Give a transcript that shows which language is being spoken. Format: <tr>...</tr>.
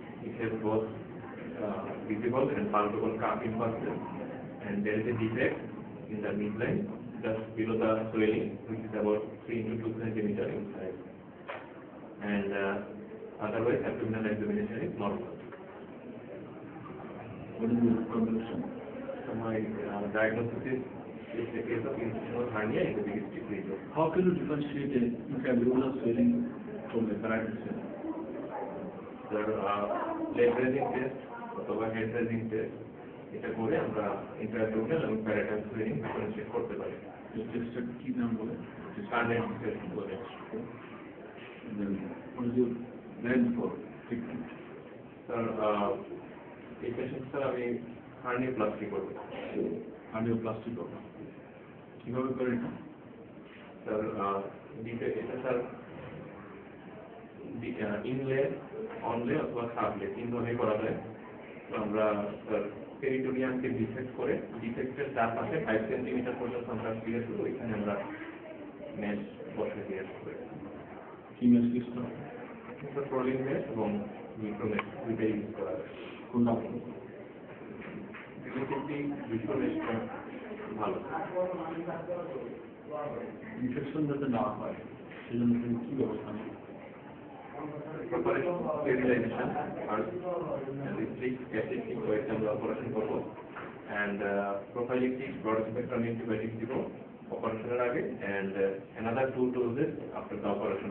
<en>It has both visible and palpable calf impulses, and there is a defect in the midline just below the swelling, which is about 3 into 2 centimeter in size, and otherwise abdominal examination is normal. What is the condition? So my diagnosis is a case of incisional hernia in the biggest region. How can you differentiate a intraabdominal swelling from a parietal swelling? The leg raising test</en> <bn>অথবা head rising test, এটা করে আমরা ইন্ট্রাঅ্যাবডোমিনাল এবং parietal swelling differentiate করতে পারি। এই টেস্টটা কি নাম বলে? কার্নেট টেস্ট বলে।</bn> <en>Then what is your plan for treatment?</en> <bn>Sir, এই পেশেন্ট স্যার আমি হার্নিওপ্লাস্টি করবো। Hernioplasty করবেন। কিভাবে করে এটা? স্যার, এটা স্যার ইনলে, অনলে অথবা সাবলে 3 ভাবে করা যায়। তো আমরা স্যার পেরিটোনিয়ামকে ডিফেক্ট করে, ডিফেক্টের চারপাশে 5 সেন্টিমিটার পর্যন্ত আমরা ক্লিয়ার করবো। এখানে আমরা মেশ বসে দিয়ে আসবো। কি মেশ ইউজ করা? স্যার প্রোলিং মেশ এবং মিক্রোমেশ দুইটাই ইউজ করা যায়। কোনটা? রিলেটিভলি মিক্রোমেশটা ভালো। ইনফেকশন যাতে না হয় সেজন্য তুমি কি ব্যবস্থা নেবে?</bn> <en>Preparation, sterilization, first, and the strict aseptic way</en> <bn>আমরা অপারেশন করব,</bn> <en>and prophylactic broad spectrum antibiotics</en> <bn>দিব অপারেশনের আগে,</bn> <en>and another 2 doses after the operation.</en>